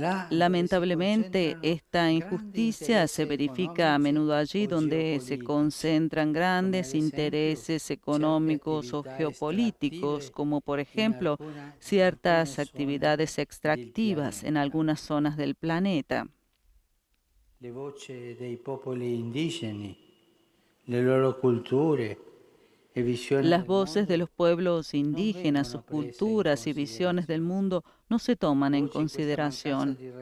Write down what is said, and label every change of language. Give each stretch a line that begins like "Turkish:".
Spanish: Lamentablemente, esta injusticia se verifica a menudo allí donde se concentran grandes intereses económicos o geopolíticos, como por ejemplo ciertas actividades extractivas en algunas zonas del planeta.
Italian: Le voci dei popoli indigeni, le loro culture e visioni.
Spanish: Las voces de los pueblos indígenas, sus culturas y visiones del mundo no se toman en consideración.